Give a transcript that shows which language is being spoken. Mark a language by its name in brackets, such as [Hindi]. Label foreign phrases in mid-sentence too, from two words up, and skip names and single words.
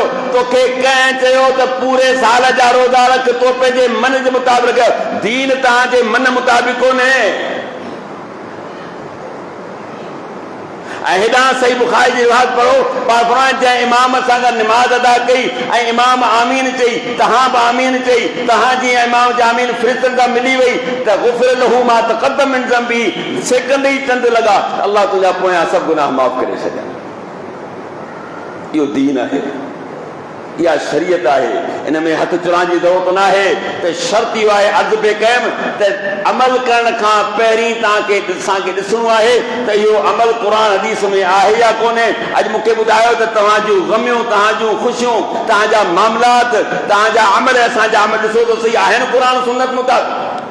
[Sindhi] तोखे कंहिं चयो त पूरे साल जा रोज़ा रख, तो पंहिंजे मन जे मुताबिक़, दीन तव्हांजे मन मुताबिक़ कोन्हे। हेॾा सही बुखारी जी रिवायत पढ़ो, पाण फरमाए जंहिं इमाम सां गॾु निमाज़ अदा कई ऐं इमाम आमीन चई, तव्हां बि आमीन चई, तव्हां जीअं इमाम जी आमीन फ़रिश्तनि खां मिली वई त [Arabic] غفر له ما تقدم من ذنبي, [Sindhi] सेकंड ई चंद लॻा, अल्लाह तुंहिंजा पोयां सभु गुनाह माफ़ करे छॾिया। इहो दीन आहे। या शरीयत है, इनमें हथ चुराइण जी ज़रूरत ना है। तो शर्त इहो आहे अर्ज़ पे कयम त अमल करण खां पहिरीं तव्हांखे असांखे ॾिसणो आहे त इहो अमल क़ुर हदीस में आहे या कोन्हे। अॼु मूंखे ॿुधायो त तव्हां जूं ग़मियूं, तव्हां जूं ख़ुशियूं, तव्हांजा मामलात, तव्हांजा अमल, असांजा अमल ॾिसो त सही आहिनि क़ुर सुन्नत मुताबिक़।